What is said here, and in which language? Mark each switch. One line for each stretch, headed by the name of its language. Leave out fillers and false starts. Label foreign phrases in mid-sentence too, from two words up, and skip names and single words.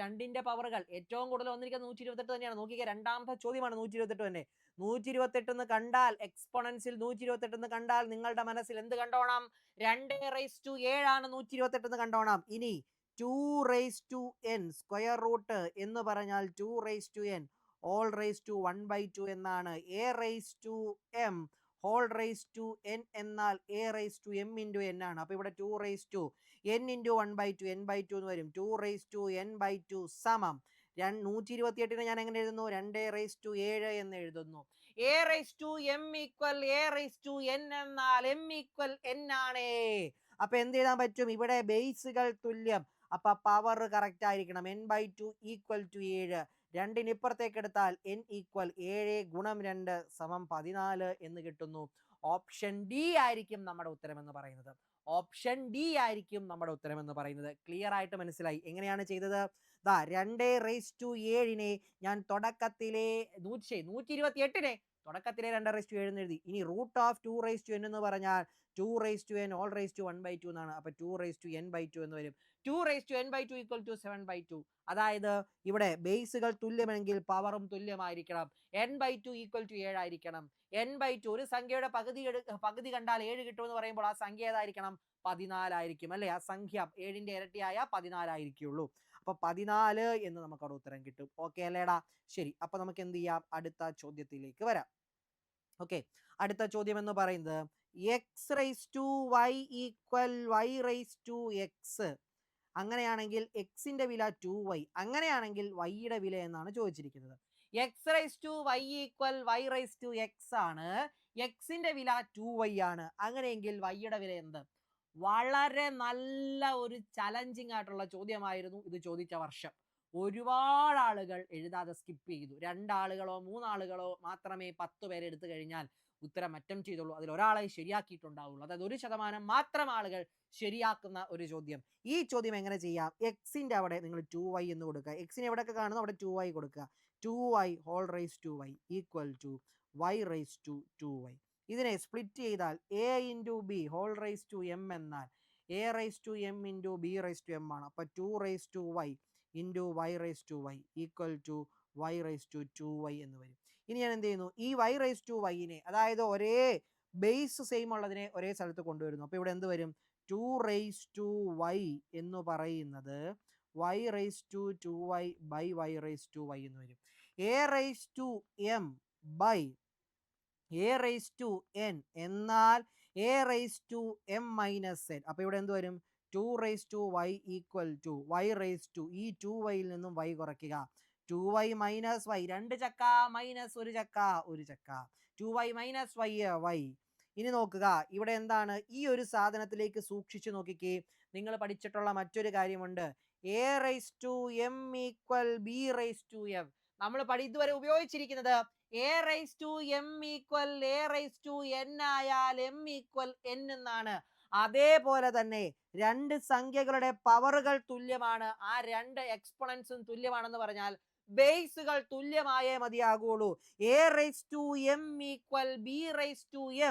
Malayalam: രണ്ടിന്റെ പവറുകൾ ഏറ്റവും കൂടുതൽ വന്നിരിക്കുന്നത് 128 തന്നെയാണ്. നോക്കിക്കേ, രണ്ടാമത്തെ ചോദ്യമാണ് 128 തന്നെ. 128 എന്ന് കണ്ടാൽ, എക്സ്പോണൻസിൽ 128 എന്ന് കണ്ടാൽ നിങ്ങളുടെ മനസ്സിൽ എന്ത് കണ്ടോണം? 2⁻7 ആണ് 128 എന്ന് കണ്ടോണം. ഇനി 2n
English: square root
Malayalam: എന്ന് പറഞ്ഞാൽ 2n
English: all raised to
Malayalam: 1/2 എന്നാണ്. a⁻m
English: whole raised to n
Malayalam: എന്നാൽ a⁻m into n ആണ്. അപ്പൊ ഇവിടെ 2n into 1/2 n/2 എന്ന് വരും. 2n/2 സമം 128നെ ഞാൻ എങ്ങനെ എഴുതുന്നു? 2⁻7 എന്ന് എഴുതുന്നു. a⁻m = a⁻n എന്നാൽ m = n ആണ്. അപ്പൊ എന്ത് എഴുതാൻ പറ്റും? ഇവിടെ ബേസുകൾ തുല്യം. അപ്പൊ
English: power correct
Malayalam: ആയിരിക്കണം. n/2 = 7. രണ്ടിന് ഇപ്പുറത്തേക്ക് എടുത്താൽ n = 7 × 2 = 14 എന്ന് കിട്ടുന്നു.
English: option D
Malayalam: ആയിരിക്കും നമ്മുടെ ഉത്തരം എന്ന് പറയുന്നത്.
English: option D
Malayalam: ആയിരിക്കും നമ്മുടെ ഉത്തരം എന്ന് പറയുന്നത്. ക്ലിയർ ആയിട്ട് മനസ്സിലായി എങ്ങനെയാണ് ചെയ്തത്? 2⁻7നെ ഞാൻ തുടക്കത്തിലെ 128നെ തുടക്കത്തിലെ 2⁻7 എന്ന് എഴുതി. ഇനി
English: root of
Malayalam: 2n എന്ന് പറഞ്ഞാൽ 2n
English: all raised to
Malayalam: 1/2 എന്നാണ്. അപ്പൊ 2n/2 എന്ന് വരും. 2n/2 = 7/2. അതായത് ഇവിടെ ബേസുകൾ തുല്യമെങ്കിൽ പവറും തുല്യമായിരിക്കണം. n/2 = 7 ആയിരിക്കണം. n/2 ഒരു സംഖ്യയുടെ പകുതി കണ്ടാൽ 7 കിട്ടുമെന്ന് പറയുമ്പോൾ ആ സംഖ്യ ഏതായിരിക്കണം? 14 ആയിരിക്കും അല്ലെ? ആ സംഖ്യ 7ന്റെ ഇരട്ടിയായ 14 ആയിരിക്കുള്ളൂ. അപ്പൊ 14 എന്ന് നമുക്ക് അവിടെ ഉത്തരം കിട്ടും. ഓക്കെ അല്ലേടാ? ശരി, അപ്പൊ നമുക്ക് എന്ത് ചെയ്യാം? അടുത്ത ചോദ്യത്തിലേക്ക് വരാം. ഓക്കെ, അടുത്ത ചോദ്യം എന്ന് പറയുന്നത് x⁻y = y⁻x. അങ്ങനെയാണെങ്കിൽ എക്സിന്റെ വില 2y, അങ്ങനെയാണെങ്കിൽ വൈയുടെ വില എന്നാണ് ചോദിച്ചിരിക്കുന്നത്. x⁻y = y⁻x ആണ്. എക്സിന്റെ വില 2y ആണ്. അങ്ങനെയെങ്കിൽ വൈയുടെ വില എന്ത്? വളരെ നല്ല ഒരു ചലഞ്ചിങ് ആയിട്ടുള്ള ചോദ്യമായിരുന്നു ഇത് ചോദിച്ച വർഷം. ഒരുപാട് ആളുകൾ എഴുതാതെ സ്കിപ്പ് ചെയ്തു. 2 ആളുകളോ 3 ആളുകളോ മാത്രമേ 10 പേരെ എടുത്തു കഴിഞ്ഞാൽ ഉത്തരം അറ്റംപ്റ്റ് ചെയ്തുള്ളൂ. അതിൽ ഒരാളെ ശരിയാക്കിയിട്ടുണ്ടാവുള്ളൂ. അതായത് 1% മാത്രം ആളുകൾ ശരിയാക്കുന്ന ഒരു ചോദ്യം. ഈ ചോദ്യം എങ്ങനെ ചെയ്യാം? എക്സിന്റെ അവിടെ നിങ്ങൾ 2y എന്ന് കൊടുക്കുക. എക്സിന് എവിടെയൊക്കെ കാണുന്നു അവിടെ 2y കൊടുക്കുക. 2y
English: whole raised to
Malayalam: y = y⁻2y. ഇതിനെ സ്പ്ലിറ്റ് ചെയ്താൽ
English: a into b whole raised to m
Malayalam: എന്നാൽ a⁻m into b⁻m ആണ്. അപ്പൊ 2y into y⁻y = y⁻2y എന്ന് വരും. ഇനി ഞാൻ എന്ത് ചെയ്യുന്നു? ഈ y⁻y-നെ, അതായത് ഒരേ
English: base same
Malayalam: ഉള്ളതിനെ ഒരേ സ്ഥലത്ത് കൊണ്ടുവരുന്നു. അപ്പൊ ഇവിടെ എന്ത് വരും? 2y എന്ന് പറയുന്നത് y⁻2y by y⁻y എന്ന് വരും. a⁻m by a⁻n എന്നാൽ a⁻m-n. അപ്പൊ ഇവിടെ എന്ത് വരും? 2y = y⁻2. ഈ 2y നിന്നും y കുറയ്ക്കുക. 2y - y 2 ചക്ക മൈനസ് 1 ചക്ക 1 ചക്ക. 2y - y. ഇനി നോക്കുക, ഇവിടെ എന്താണ്? ഈ ഒരു സാധനത്തിലേക്ക് സൂക്ഷിച്ചു നോക്കിക്കേ. നിങ്ങൾ പഠിച്ചിട്ടുള്ള മറ്റൊരു കാര്യമുണ്ട്. a⁻m = b⁻m. നമ്മൾ ഇതുവരെ ഉപയോഗിച്ചിരിക്കുന്നത് a⁻m = a⁻n ആയാൽ m = n എന്നാണ്. അതേപോലെ തന്നെ രണ്ട് സംഖ്യകളുടെ പവറുകൾ തുല്യമാണ്. ആ രണ്ട് എക്സ്പോണൻസും തുല്യമാണെന്ന് പറഞ്ഞാൽ ബേസുകൾ തുല്യമായേ മതിയാകുള്ളൂ. a⁻m = b⁻m.